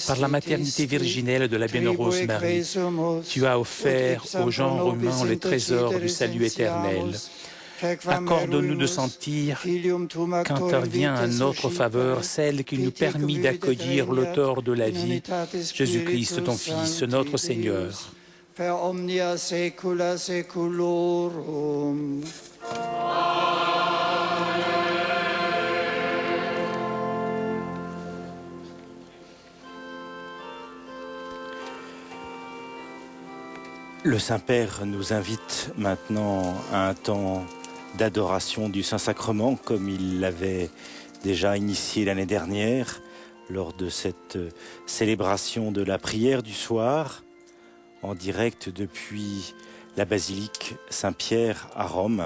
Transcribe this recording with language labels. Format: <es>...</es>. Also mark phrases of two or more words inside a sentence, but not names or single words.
<fr>par la maternité virginelle de la Bienheureuse Marie, tu as offert au genre humain le trésor du salut éternel. Accorde-nous de sentir qu'intervient en notre faveur celle qui nous permet d'accueillir l'auteur de la vie, Jésus-Christ, ton Fils, notre Seigneur.</fr> <la>per omnia saecula saeculorum.</la> <fr>Le Saint-Père nous invite maintenant à un temps d'adoration du Saint-Sacrement, comme il l'avait déjà initié l'année dernière, lors de cette célébration de la prière du soir, en direct depuis la basilique Saint-Pierre à Rome.</fr>